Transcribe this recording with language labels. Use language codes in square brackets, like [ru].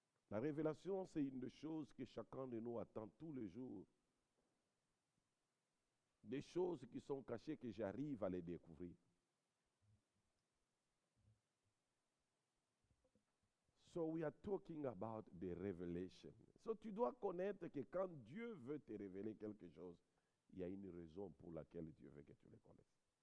[fr] La révélation, c'est une des choses que chacun de nous attend tous les jours. Des choses qui sont cachées que j'arrive à les découvrir. [en] So we are talking about the revelation. [fr] So tu dois connaître que quand Dieu veut te révéler quelque chose, il y a une raison pour laquelle Dieu veut que tu le connaisses.